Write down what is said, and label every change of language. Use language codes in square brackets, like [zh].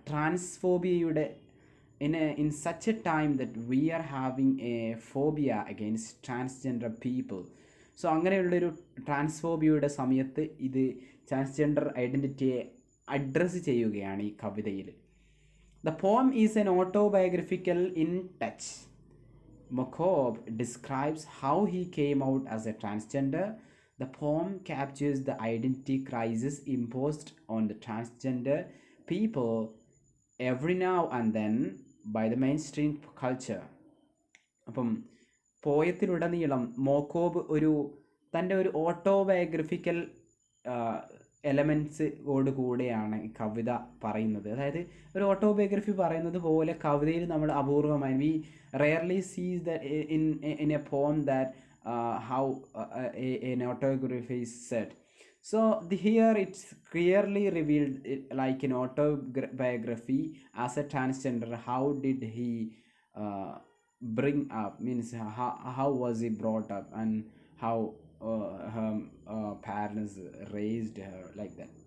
[en] Transphobia in such a time that we are having a phobia against transgender people. [ml] So അങ്ങനെയുള്ളൊരു ട്രാൻസ്ഫോബിയയുടെ സമയത്ത് ഇത് transgender ഐഡൻറ്റിറ്റിയെ address ചെയ്യുകയാണ് ഈ കവിതയിൽ. [en] The poem is an autobiographical in touch. Mokob describes how he came out as a transgender. The poem captures the identity crisis imposed on the transgender people every now and then by the mainstream culture. [ml] അപ്പം പോയത്തിലുടനീളം മോക്കോബ് തൻ്റെ ഒരു autobiographical എലമെൻറ്റ്സോട് കൂടെയാണ് ഈ കവിത പറയുന്നത്. അതായത് ഒരു autobiography പറയുന്നത് പോലെ കവിതയിൽ നമ്മൾ അപൂർവമായി [en] We rarely sees that in a poem that how an autobiography is said. So here it's clearly revealed like an autobiography as a transgender. How did he bring up, means how was he brought up and how her parents raised her, like that.